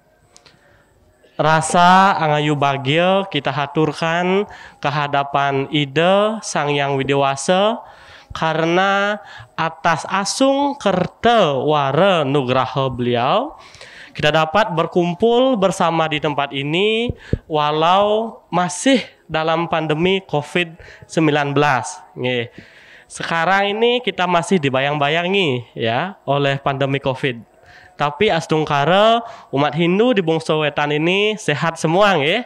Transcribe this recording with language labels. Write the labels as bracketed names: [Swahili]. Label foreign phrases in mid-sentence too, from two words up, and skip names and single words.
[Balinese] Rasa angayu bahagia [Indonesian] kita haturkan kehadapan Ida Sang Yang Widiwasa karena atas [Balinese] asung kerta wara nugraha [Indonesian] beliau kita dapat berkumpul bersama di tempat ini walau masih dalam pandemi COVID-19. Sekarang ini kita masih dibayang-bayangi ya oleh pandemi COVID. Tapi astungkara umat Hindu di Bongso Wetan ini sehat semua nggih.